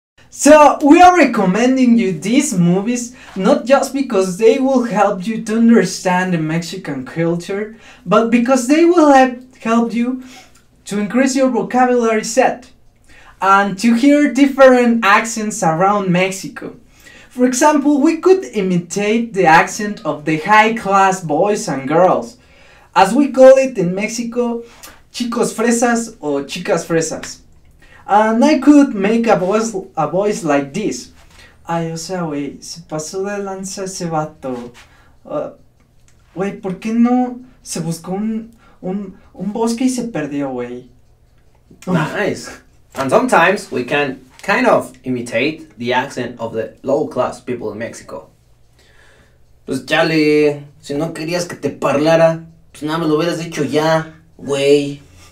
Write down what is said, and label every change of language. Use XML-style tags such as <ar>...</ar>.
<en>So, we are recommending you these movies not just because they will help you to understand the Mexican culture, but because they will help you to increase your vocabulary set and to hear different accents around Mexico. For example, we could imitate the accent of the high-class boys and girls, as we call it in Mexico, chicos fresas or chicas fresas. And I could make a voice like this.</en> <es>Ay, o sea, güey, se pasó de lanza ese vato. Güey, ¿por qué no se buscó un bosque y se perdió, güey?</es> <en>Nice. And sometimes we can kind of imitate the accent of the low-class people in Mexico.</en> <es>Pues chale, si no querías que te parlara, pues nada más lo hubieras dicho ya, güey.</es>